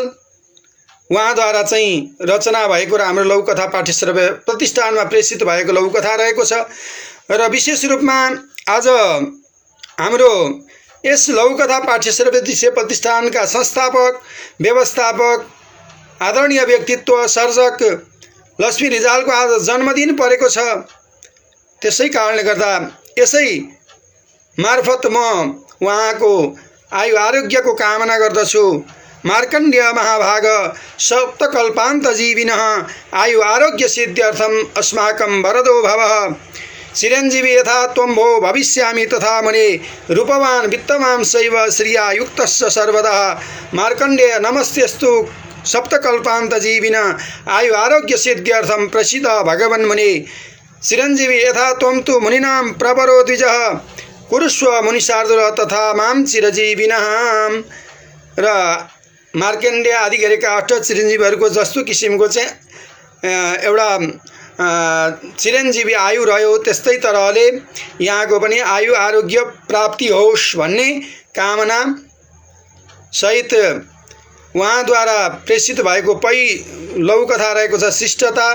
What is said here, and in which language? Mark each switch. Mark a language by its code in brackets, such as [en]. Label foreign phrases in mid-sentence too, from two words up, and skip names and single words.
[ne] उहाँद्वारा चाहिँ रचना भएको र हाम्रो लघुकथा पाठ्यश्रव्य प्रतिष्ठानमा प्रेषित भएको लघुकथा रहेको छ र विशेष रूपमा आज हाम्रो यस लघुकथा पाठ्यश्रव्य दृश्य प्रतिष्ठानका संस्थापक, व्यवस्थापक, आदरणीय व्यक्तित्व सर्जक लक्ष्मी रिजालको आज जन्मदिन परेको छ। त्यसै कारणले गर्दा यसै मार्फत म उहाँको आयु आरोग्यको कामना गर्दछु। [sa] मार्कण्डेय महाभाग सप्तकल्पान्त जीविनः आयु आरोग्य सिद्ध्यर्थम अस्माकं वरदो भवः। चिरञ्जीवी यथा त्वं भो भविष्यामि तथा मुने रूपवान् वित्तवान् शैव श्रिया युक्तश्च सर्वदा। मार्कण्डेय नमस्तेस्तु सप्तकल्पान्त जीविन आयु आरोग्य सिद्ध्यर्थम प्रसीद भगवन् मुने। चिरञ्जीवी यथा त्वं तु मुनीनां प्रवरो द्विजः कुरुष्व मुनिशार्दूल तथा मां चिरजीविनः। [ne] र मार्कण्डेय आदि गरेका 8 चिरञ्जीवीहरूको जस्तो किसिमको चाहिँ एउटा चिरञ्जीवी आयु रह्यो त्यस्तै तरहले यहाँको पनि आयु आरोग्य प्राप्ति होस् भन्ने कामना सहित उहाँद्वारा प्रेषित भएको लघुकथा रहेको छ शिष्टता।